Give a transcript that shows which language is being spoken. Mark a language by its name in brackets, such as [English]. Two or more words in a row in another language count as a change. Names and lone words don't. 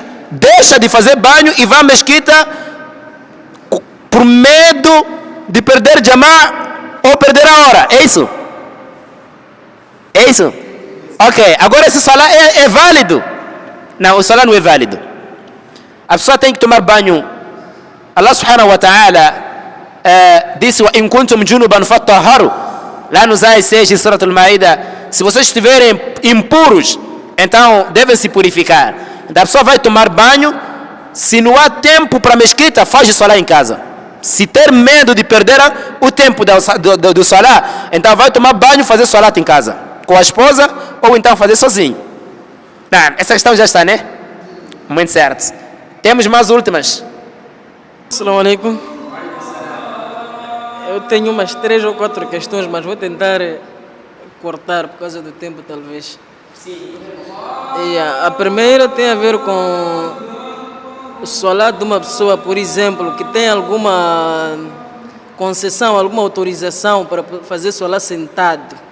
[Portuguese] Deixa de fazer banho e vai à mesquita por medo de perder jamá ou perder a hora. É isso? É isso? Ok, agora esse salah é válido? Não, o salah não é válido. A pessoa tem que tomar banho. [Arabic] الله سبحانه وتعالى [Portuguese] disse: [Arabic] "وإن كنتم جنبا فاطهروا", [Portuguese] lá nos ayat 6 de Surat al-Ma'idah. Se vocês estiverem impuros, então devem se purificar. Então a pessoa vai tomar banho. Se não há tempo para a mesquita, faz o salah em casa. Se ter medo de perder o tempo do salah, então vai tomar banho e fazer salat em casa, com a esposa, ou então fazer sozinho. Não, essa questão já está, né? Muito certo. Temos mais últimas. [Arabic] السلام عليكم. [Portuguese] Eu tenho umas 3 ou 4 questões, mas vou tentar cortar por causa do tempo, talvez. E a primeira tem a ver com o salat de uma pessoa, por exemplo, que tem alguma concessão, alguma autorização para fazer salat sentado.